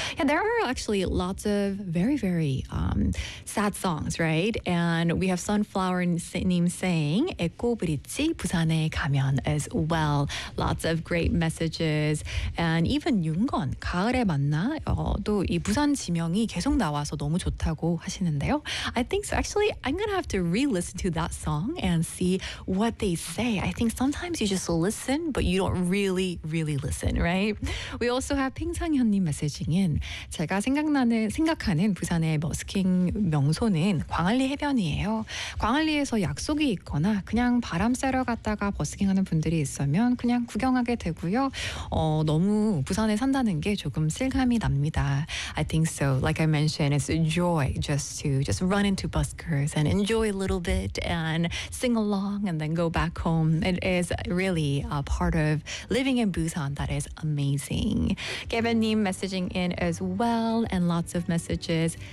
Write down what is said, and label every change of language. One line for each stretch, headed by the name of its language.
English: Yeah, there are actually lots of very, very sad songs, right? And we have Sunflower Nim saying, 에코브릿지 부산에 가면 as well. Lots of great messages. And even
Korean: 윤건, 가을에 만나, 또 이 부산 지명이 계속 나와서 너무 좋다고 하시는데요.
English: I think so. Actually, I'm going to have to re-listen to that song and see what they say. I think sometimes you just listen, but you don't really, really listen, right? We also have 핑상현님 messaging in.
Korean: 제가 생각하는 부산의 머스킹 명소는 광안리 해변이에요. 광안리에서 약속이 있거나 그냥 바람 쐬러 갔다가 버스킹하는 분들이 있으면 그냥 구경하게 되고요. 너무 부산에 산다는 게 조금 실감이 납니다.
English: I think so. Like I mentioned, it's a joy just to run into buskers and enjoy a little bit and sing along and then go back home. It is really a part of living in Busan that is amazing. Kevin님 messaging in as well and lots of messages.